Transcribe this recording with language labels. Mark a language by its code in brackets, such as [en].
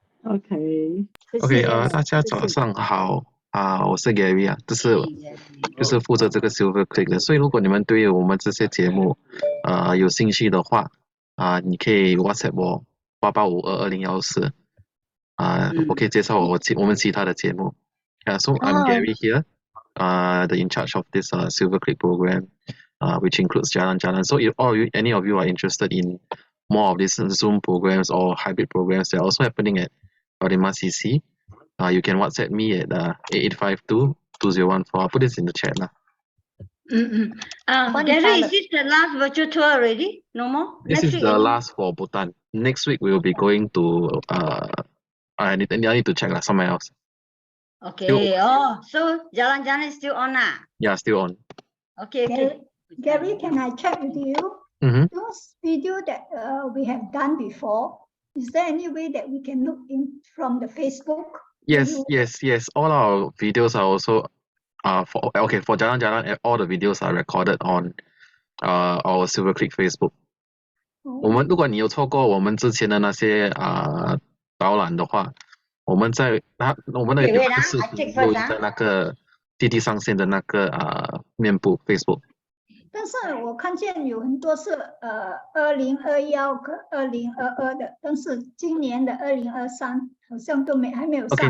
[zh] OK， 大家早上好我是 Gary 就是负责这个 Silver Click 的。所以如果你们对我们这些节目有兴趣的话你可以 WhatsApp 我88522014我可以介绍我们其他的节目。 [en] So I'm Gary here, the in charge of this Silver Click program, which includes Jalan. So if any of you are interested in more of these Zoom programs or hybrid programs, they're also happening at Radima CC. You can WhatsApp me at 8852-2014. I'll put this in the chat. Gary, is this the last virtual tour already? No more? This is the last for Bhutan. Next week we will be going to I need to check somewhere else. Okay. So Jalan is still on Yeah, still on. Okay. Gary, can I check with you? Those videos that we have done before, is there any way that we can look in from the Facebook? Yes. All our videos are also for Jalan, all the videos are recorded on our Silver Creek Facebook. [zh] 如果你有错过我们之前的那些导览的话，我们那个有个视频录音在那个的上线的那个面部 Facebook。但是我看见有很多是2021跟2022的，但是今年的2023好像都还没有上。